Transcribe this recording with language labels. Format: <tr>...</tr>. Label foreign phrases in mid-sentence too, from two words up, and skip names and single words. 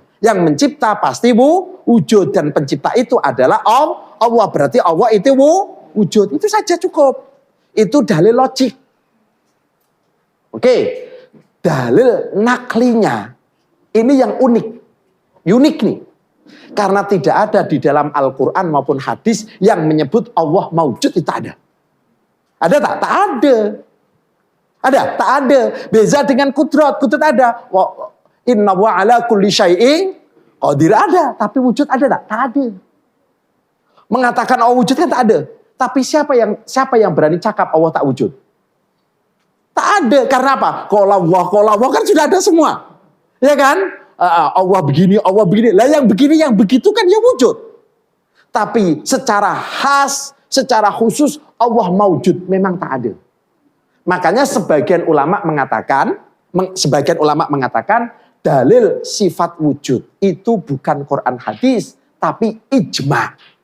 <ms>Yang mencipta pasti wujud. Dan pencipta itu adalah Allah.</ms> <id>Berarti Allah itu wujud.</id> <ms>Itu saja cukup. Itu dalil logik. Oke. Dalil naklinya. Ini yang unik.</ms> <id>Unik nih. Karena tidak ada di dalam Al-Quran maupun hadis yang menyebut Allah maujud, itu ada.</id> <ms>Ada tak? Tak ada. Ada? Tak ada. Beza dengan kudrat. Kudrat ada.</ms> <ar>إن وعلى كل شيء قدير, ada.</ar> <ms>Tapi wujud ada tak? Tak ada. Mengatakan Allah wujud kan tak ada. Tapi siapa yang berani cakap Allah tak wujud? Tak ada. Karena apa?</ms> <ar>قال الله</ar> <ms>kan sudah ada semua. Ya kan? Allah begini. Lah yang begini, yang begitu kan ya wujud. Tapi secara khas, secara khusus Allah maujud memang tak ada.</ms> <id>Makanya sebagian ulama mengatakan dalil sifat wujud itu bukan Quran hadis, tapi ijma.</id>